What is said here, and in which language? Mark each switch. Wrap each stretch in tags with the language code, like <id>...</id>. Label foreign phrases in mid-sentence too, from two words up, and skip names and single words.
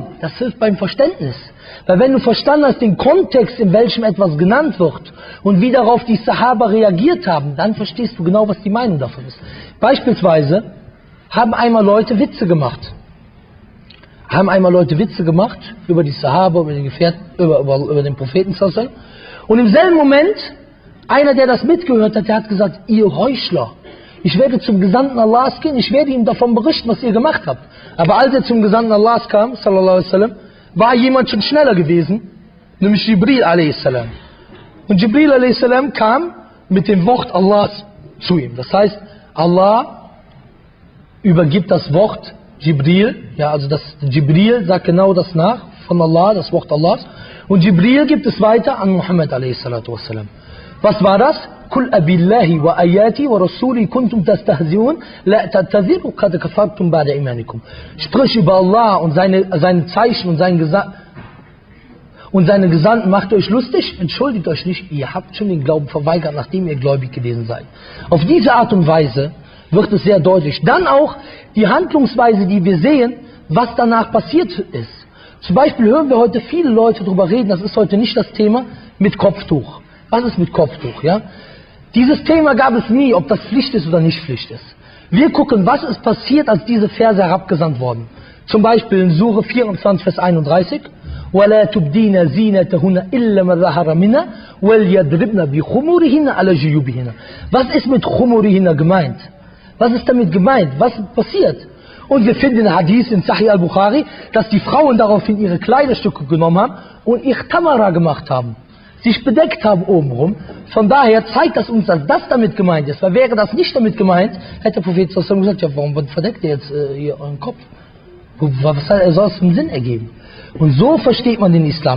<de>Das hilft beim Verständnis. Weil wenn du verstanden hast, den Kontext, in welchem etwas genannt wird und wie darauf die Sahaba reagiert haben, dann verstehst du genau, was die Meinung davon ist. Beispielsweise haben einmal Leute Witze gemacht. Über die Sahaba, über den Gefährten, über den Propheten</de> <ar>صلى الله عليه وسلم.</ar> <de>Und im selben Moment, einer, der das mitgehört hat, der hat gesagt, ihr Heuchler, ich werde zum Gesandten Allahs gehen, ich werde ihm davon berichten, was ihr gemacht habt. Aber als er zum Gesandten Allahs kam,</de> <ar>صلى الله عليه وسلم,</ar> <de>war jemand schon schneller gewesen, nämlich Jibril a.s. Und Jibril a.s. kam mit dem Wort Allahs zu ihm. Das heißt, Allah übergibt das Wort Jibril, ja, also Jibril sagt genau das nach von Allah, das Wort Allahs. Und Jibril gibt es weiter an Muhammad a.s. Was war das?</de> <ar>قل أبالله وآياته ورسوله كنتم تستهزئون لا تعتذروا قد كفرتم بعد إيمانكم.</ar> <de>Sprich über Allah und seine Zeichen und seine Gesandten, macht euch lustig, entschuldigt euch nicht, ihr habt schon den Glauben verweigert, nachdem ihr gläubig gewesen seid. Auf diese Art und Weise wird es sehr deutlich. Dann auch die Handlungsweise, die wir sehen, was danach passiert ist. Zum Beispiel hören wir heute viele Leute darüber reden, das ist heute nicht das Thema, mit Kopftuch. Was ist mit Kopftuch? Ja? Dieses Thema gab es nie, ob das Pflicht ist oder nicht Pflicht ist. Wir gucken, was ist passiert, als diese Verse herabgesandt wurden. Zum Beispiel in Surah 24, Vers 31.</de> <ar>وَلَا تُبْدِينَ زِينَتَهُنَّ إِلَّا مَا ظَهَرَ مِنْهَا وَلْيَضْرِبْنَ بِخُمُورِهِنَّ عَلَى جُيُوبِهِنَّ.</ar> <de>Was ist mit Khumurihinna gemeint? Was ist damit gemeint? Was passiert? Und wir finden in Hadith in Sahih al-Bukhari, dass die Frauen daraufhin ihre Kleiderstücke genommen haben und Ihtamara gemacht haben. Sich bedeckt haben obenrum. Von daher zeigt das uns, dass das damit gemeint ist. Weil wäre das nicht damit gemeint, hätte der Prophet gesagt, ja, warum verdeckt ihr jetzt hier euren Kopf? Was soll es einen Sinn ergeben? Und so versteht man den Islam.</de>